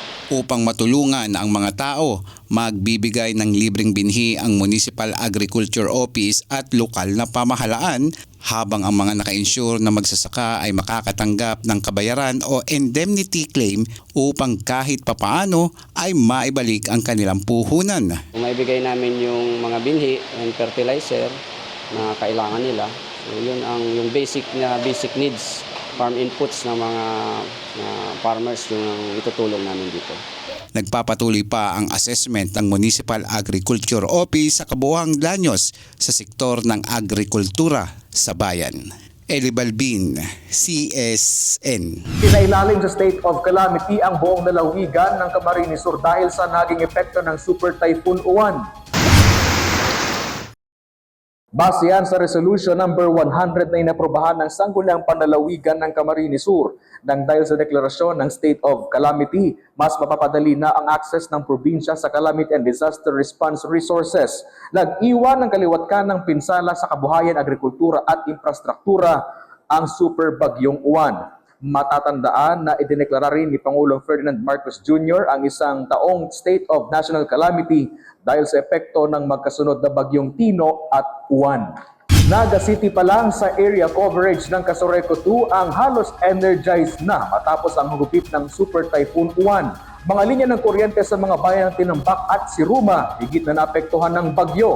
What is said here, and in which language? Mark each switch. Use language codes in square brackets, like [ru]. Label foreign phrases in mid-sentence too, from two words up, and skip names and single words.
[tl] Upang matulungan ang mga tao, magbibigay ng libreng binhi ang Municipal Agriculture Office at lokal na pamahalaan, habang ang mga naka-insure na magsasaka ay makakatanggap ng kabayaran o [en] indemnity claim [tl] upang kahit papaano ay maibalik ang kanilang puhunan. Kung maibigay namin yung mga binhi [en] and fertilizer [tl] na kailangan nila, so yun yung [en] basic needs, farm inputs [tl] ng mga farmers yung itutulong namin dito. Nagpapatuloy pa ang assessment ng Municipal Agriculture Office sa kabuuang danyos sa sektor ng agrikultura sa bayan. Eli Balbin, CSN. Pinailalim sa state of calamity ang buong lalawigan ng Camarines Sur dahil sa naging epekto ng Super Typhoon Uwan. Base yan sa Resolution number 100 na inaprobahan ng Sangguniang Panlalawigan ng Camarines Sur. Nang dahil sa deklarasyon ng State of Calamity, mas mapapadali na ang access ng probinsya sa [en] calamity and disaster response resources. [tl] Nag-iwan ng kaliwatkan ng pinsala sa kabuhayan, agrikultura at infrastruktura ang Super Bagyong Uwan. Matatandaan na idineklara rin ni Pangulong Ferdinand Marcos Jr. ang isang taong state of national calamity dahil sa epekto ng magkasunod na bagyong Tino at Uwan. Naga City pa lang sa [en] area coverage [tl] ng Casureco 2 ang halos energized na matapos ang hugupit ng Super Typhoon Uwan. Mga linya ng kuryente sa mga bayan ng Tinambak at Siruma higit na naapektuhan ng bagyo.